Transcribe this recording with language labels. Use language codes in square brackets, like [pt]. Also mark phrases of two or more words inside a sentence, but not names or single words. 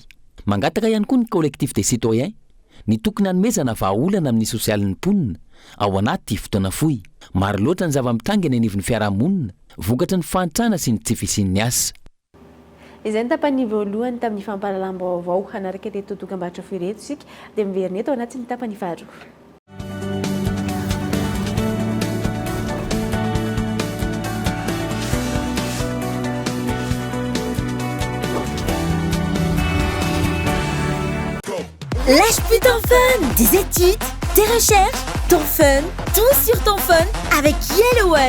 [mg] Mangataka ihany koa ny [fr] collectif des citoyens [mg] ny tokony hanomezana vahaolana amin'ny sosialin'ny mponina ao anaty fotoana fohy. Maro loatra ny zava-mitranga ny anivon'ny fiarahamonina, vokatra ny fahantrana sy ny tsy fisian'ny asa. Izay ny tapany voalohany tamin'ny fampahalalam-baovao hanaraka teto dokam-barotra fireto isika dia miverina eto anatin'ny tapany faharoa. [fr] Lâche plus ton fun, des études, tes recherches, ton fun, tout sur ton fun avec Yellow One.